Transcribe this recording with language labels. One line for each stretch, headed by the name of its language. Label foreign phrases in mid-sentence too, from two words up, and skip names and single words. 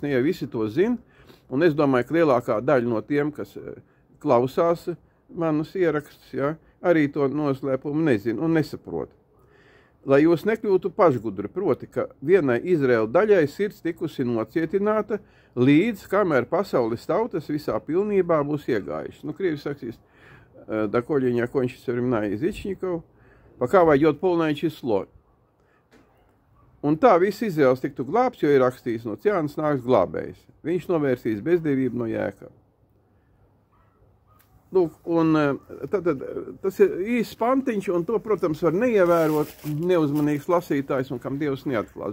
Latvian: Ne jau visi to zina, un es domāju, ka lielākā daļa no tiem, kas klausās manus ierakstus, ja, arī to noslēpumu nezina un nesaprot. Lai jūs nekļūtu pašgudri, proti, ka vienai Izraēla daļai sirds tikusi nocietināta, līdz kamēr pasaules tautas visā pilnībā būs iegājušas. Nu, krievi sakīs,
Russian: доколе не окончится времена язычников, пока войдет полное число.
Latvian: Un tā viss Izraels tiktu glābts, jo ir rakstīts, no Ciānas nāks glābējs. Viņš novērsīs bezdevību no Jēkaba. Lūk, un tas ir īsts pantiņš, un to, protams, var neievērot neuzmanīgs lasītājs, un kam Dievs neatklās.